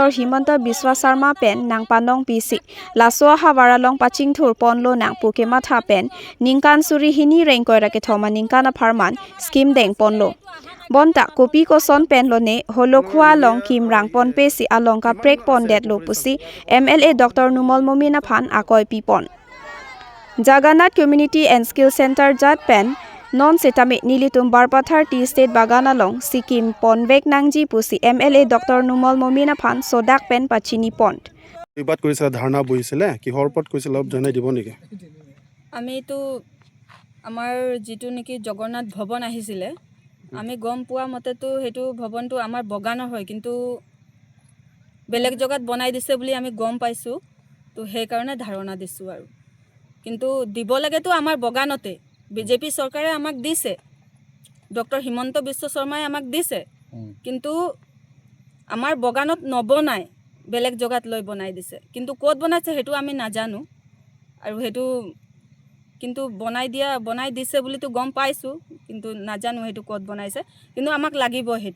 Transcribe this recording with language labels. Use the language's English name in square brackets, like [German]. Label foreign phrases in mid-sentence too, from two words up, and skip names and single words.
[Karbi] Himanta Biswa Sarma Pen Nang Panong PC Laswa Hawaralong Paching Thur Ponlo Nang Pukema Tha Pen Ningkan Suri Hini Rengkoi Rake Thoma Ningkana Pharman Scheme Deng Ponlo Bonta Kopi Ko Son Pen Lo Ne Holokhwa Long Kim Rang Pon Pesi Alongka Prek Pon Det Lo Pusi MLA Dr. Numal Momina Phan Akoi Pipon Jagannath Community and Skill Center Jat Pen Non Setame Nilitum Barpathar Tea State Bagana Long Sikkim Ponvek Nangji Pusi MLA Dr. Numal Momina Phan Sodak Pen Pachini Pond [Assamese] বিবাদ কৰিছিল ধাৰণা বহিছিলে কিহৰ ওপৰত কৈছিল অলপ জনাই দিব নেকি আমি তো আমাৰ যেটো নেকি জগন্নাথ ভৱন আহিছিলে আমি গম পোৱা মতেতো হেতু ভৱনটো আমাৰ বগানৰ হয় কিন্তু বেলেগ জগাত বনাই দিছে বুলি আমি গম পাইছো তো সেই কাৰণে ধাৰণা দিছো আৰু কিন্তু দিব লাগেতো আমাৰ বগানতে বিজেপি চৰকাৰে আমাক দিছে ডক্টৰ হিমন্ত বিশ্ব শৰ্মাই আমাক দিছে কিন্তু আমাৰ বগানত নবনাই বেলেগ জগাত লৈ বনাই দিছে কিন্তু ক'ত বনাইছে হেতু আমি নাজানো আৰু হেতু কিন্তু বনাই দিছে বুলি তো গম পাইছো কিন্তু নাজানো হেতু ক'ত বনাইছে কিন্তু আমাক লাগিব হেতু